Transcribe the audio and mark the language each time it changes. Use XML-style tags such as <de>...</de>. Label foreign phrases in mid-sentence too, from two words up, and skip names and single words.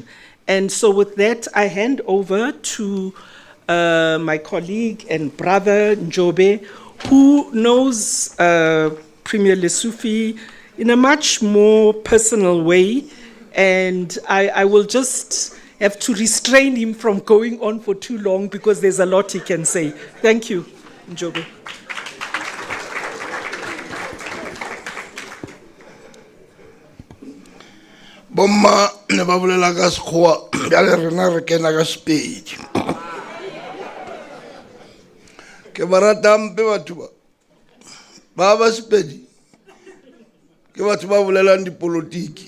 <en>And so with that, I hand over to my colleague and brother, Njobe, who knows Premier Lesufi in a much more personal way. And I will just have to restrain him from going on for too long because there's a lot he can say. Thank you, Njobe.</en> <nso>Bomma ne ba bolela ka sekgowa bjale rena re kena ka Sepedi. Ke ba rata mpe batho ba Sepedi ke batho ba bolelang dipolotiki.</nso>